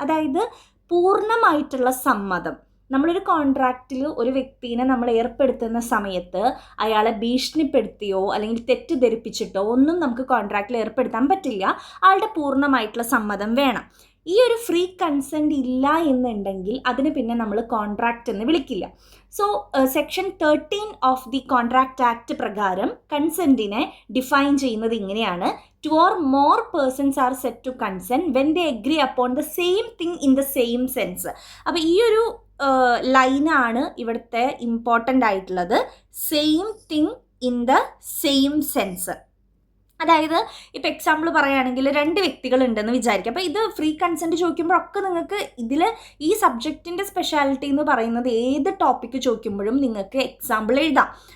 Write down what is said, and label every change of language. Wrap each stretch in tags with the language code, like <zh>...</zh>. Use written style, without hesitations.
<ml>അതായത് പൂർണ്ണമായിട്ടുള്ള സമ്മതം. നമ്മളൊരു കോൺട്രാക്റ്റിൽ ഒരു വ്യക്തിനെ നമ്മൾ ഏർപ്പെടുത്തുന്ന സമയത്ത് അയാളെ ഭീഷണിപ്പെടുത്തിയോ അല്ലെങ്കിൽ തെറ്റിദ്ധരിപ്പിച്ചിട്ടോ ഒന്നും നമുക്ക് കോൺട്രാക്റ്റിൽ ഏർപ്പെടുത്താൻ പറ്റില്ല. ആളുടെ പൂർണ്ണമായിട്ടുള്ള സമ്മതം വേണം. ഈ ഒരു ഫ്രീ കൺസെൻ്റ് ഇല്ല എന്നുണ്ടെങ്കിൽ അതിന് പിന്നെ നമ്മൾ കോൺട്രാക്റ്റ് എന്ന് വിളിക്കില്ല. So section 13 of the contract act പ്രകാരം കൺസെൻറ്റിനെ ഡിഫൈൻ ചെയ്യുന്നത് ഇങ്ങനെയാണ്:</ml> <en>2 or more persons are set to consent when they agree upon the same thing in the same sense.</en> <ml>അപ്പോൾ ഈ ഒരു ലൈനാണ് ഇവിടുത്തെ ഇമ്പോർട്ടൻ്റ് ആയിട്ടുള്ളത്.</ml> <en>Same thing in the same sense.</en> <ml>അതായത് ഇപ്പോൾ എക്സാമ്പിൾ പറയുകയാണെങ്കിൽ 2 വ്യക്തികളുണ്ടെന്ന് വിചാരിക്കുക. അപ്പോൾ ഇത് ഫ്രീ കൺസെൻറ്റ് ചോദിക്കുമ്പോഴൊക്കെ നിങ്ങൾക്ക് ഇതിൽ ഈ സബ്ജക്റ്റിൻ്റെ സ്പെഷ്യാലിറ്റി എന്ന് പറയുന്നത് ഏത് ടോപ്പിക്ക് ചോദിക്കുമ്പോഴും നിങ്ങൾക്ക് എക്സാമ്പിൾ എഴുതാം.</ml>